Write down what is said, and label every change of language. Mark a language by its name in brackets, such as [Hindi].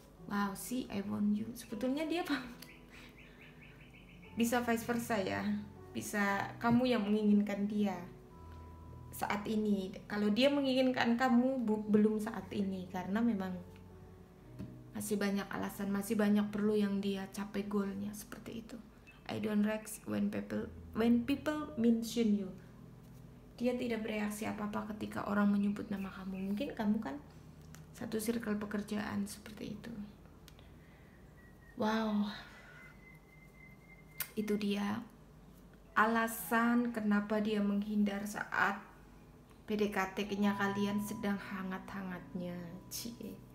[English] Wow, see, I want you. [Indonesian] Sebetulnya dia bisa vice versa ya, bisa kamu yang menginginkan dia saat ini. Kalau dia menginginkan kamu belum saat ini, karena memang masih banyak alasan, masih banyak perlu yang dia capai goalnya seperti itu. [English] I don't react when people mention you. [Indonesian] Dia tidak bereaksi apa-apa ketika orang menyebut nama kamu. Mungkin kamu kan satu circle pekerjaan seperti itu. Wow, itu dia alasan kenapa dia menghindar saat PDKT-nya kalian sedang hangat-hangatnya. Cie.